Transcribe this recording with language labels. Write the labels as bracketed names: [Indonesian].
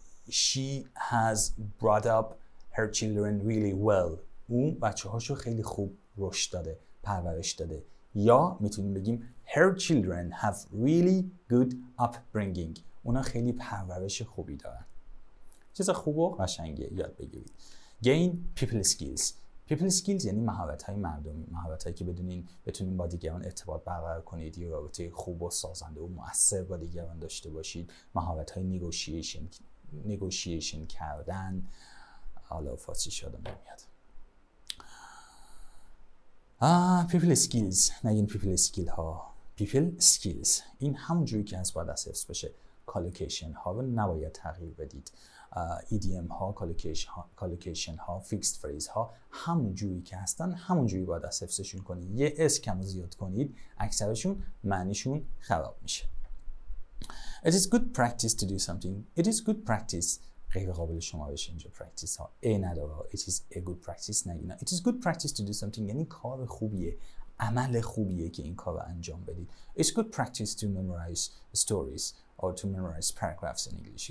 [English] She has brought up her children really well. [Persian] اون بچه هاشو خیلی خوب رشد داده، پرورش داده. یا میتونیم بگیم [English] her children have really good upbringing. [Persian] اونا خیلی پرورش خوبی دارن. چیز خوب و قشنگه یاد بگیرید. [English] gain people skills. [Persian] people skills یعنی مهارت‌های مردمی، مهارت‌هایی که بتونین با دیگران ارتباط برقرار کنید، یه رابطه خوب و سازنده و مؤثر با دیگران داشته باشید، مهارت‌های نگوشیشن کردن. حالا فارسی شدم نمیاد. [English] people skills، نگین people skill ها، people skills. [Persian] این همون جوری که از باید از حفظ بشه. کالوکیشن ها رو نباید تغییر بدید. ایدیم ها، کالوکیشن ها، فیکسد فریز ها همون جوری که هستن همون جوری باید از حفظشون کنید. یه اس کم زیاد کنید اکثرشون معنیشون خراب میشه. [English] It is good practice to do something. It is good practice. [Persian] غیر قابل شمارش اینجا practice ها نداره. [English] It is a good practice نگینا. It is good practice to do something [Persian] یعنی کار خوبیه، عمل خوبیه که این کار رو انجام بدید. [English] It's good practice to memorize stories or to memorize paragraphs in English.